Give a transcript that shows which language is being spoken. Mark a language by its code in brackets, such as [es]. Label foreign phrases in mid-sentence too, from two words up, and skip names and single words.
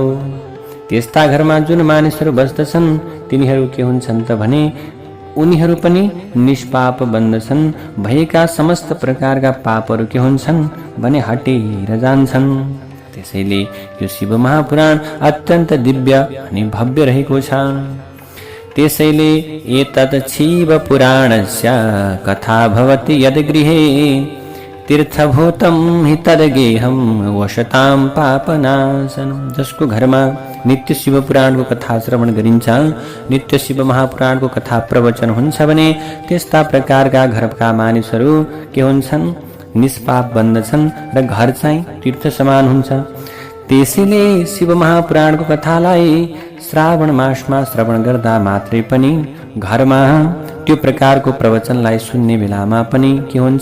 [ne] त्यस्ता घरमा जुन मानिसहरू बस्दछन् तिनीहरू के हुन्छन् त भने उनीहरू पनि निष्पाप बन्दछन्। भएका समस्त प्रकारका पापहरू के हुन्छन् भने हटेर जान्छन्। त्यसैले यो शिव महापुराण अत्यन्त दिव्य अनि भव्य रहेको छ। [sa] त्यसैले एतत् शिव पुराणस्य कथा भवति यद् गृहे तीर्थभूतं हि तद्गेहं वशतां पापनाशनं। [ne] जसको घरमा नित्य शिव पुराणको कथा श्रवण गरिन्छ, नित्य शिव महापुराणको कथा प्रवचन हुन्छ भने त्यस्ता प्रकारका घरका मानिसहरू के हुन्छन्? निष्पाप बन्दछन् र घर चाहिँ तीर्थ समान हुन्छ। त्यसैले शिव महापुराणको कथालाई श्रावण मासमा श्रवण गर्दा मात्रै पनि घरमा त्यो प्रकारको प्रवचनलाई सुन्ने बेलामा पनि के हुन्छ?